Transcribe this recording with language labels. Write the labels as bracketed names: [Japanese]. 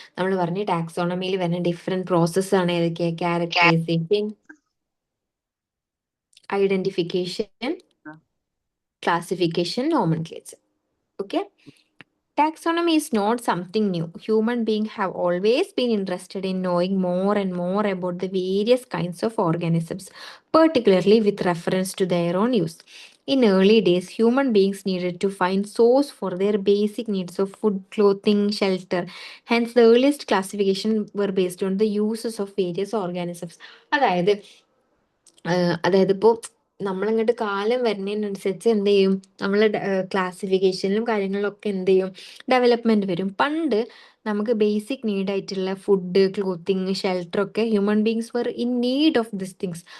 [Malayalam] നമ്മൾ പറഞ്ഞ ടാക്സോണമിയിൽ വരുന്ന ഡിഫറെന്റ് പ്രോസസ് ആണ് ഏതൊക്കെ, characterisation, identification, classification, nomenclature. Okay. [English] Taxonomy is not something new. Human beings have always been interested in knowing more and more about the various kinds of organisms, particularly with reference to their own use. In early days, human beings needed to find source for their basic needs of food, clothing, shelter. Hence, the earliest classification were based on the uses of various organisms. [Malayalam] അതായത് ഇപ്പോൾ നമ്മളങ്ങോട്ട് കാലം വരുന്നതിനനുസരിച്ച് എന്ത് ചെയ്യും, നമ്മൾ ക്ലാസിഫിക്കേഷനിലും കാര്യങ്ങളിലൊക്കെ എന്ത് ചെയ്യും, development വരും. പണ്ട് നമുക്ക് ബേസിക് നീഡ് ആയിട്ടുള്ള ഫുഡ്, ക്ലോത്തിങ്, ഷെൽട്ടർ ഒക്കെ [English] Human beings were in need of this things.